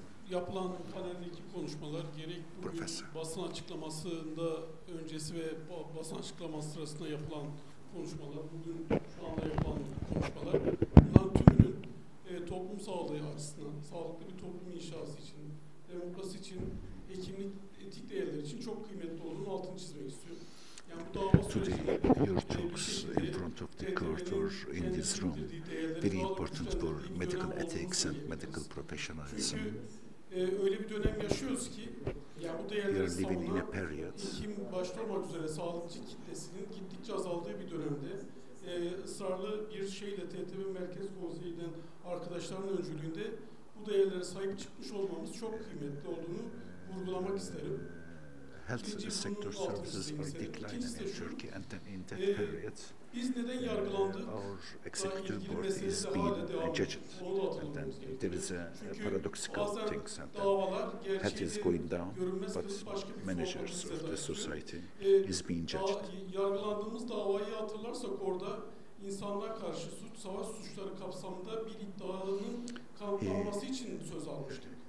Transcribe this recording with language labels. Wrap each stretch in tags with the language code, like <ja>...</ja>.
<tr>yapılan paneldeki konuşmalar, gerek bugün basın açıklamasında öncesi ve basın açıklaması sırasında yapılan konuşmalar, bugün şu anda yapılan konuşmalar, bunların tümünün toplum sağlığı açısından, sağlıklı bir toplum inşası için, demokrasi için, hekimlik, etik değerler için çok kıymetli olduğunu altını çizmek istiyorum. Yani bu dava sürecinde</tr> <en>your talks in front of the court or in this room very important for medical ethics and medical professionalism.</en> <tr>Öyle bir dönem yaşıyoruz ki yani bu değerleri savunan hekim başta olmak üzere sağlıkçı kitlesinin gittikçe azaldığı bir dönemde ısrarlı bir şeyle TTB Merkez Konseyi'nden arkadaşların öncülüğünde bu değerlere sahip çıkmış olmamız çok kıymetli olduğunu vurgulamak isterim.</tr> <en>Health sector services are declining in Turkey, and then in that period,</en> <tr>biz neden yargılandık?</tr> <en>Our executive board is being judged, and then there is a paradoxical thing that health is going down, but managers of the society is being judged.</en> <tr>Yargılandığımız davayı hatırlarsak orada insanlığa karşı suç, savaş suçları kapsamında bir iddianın kanıtlanması için söz almıştık.</tr>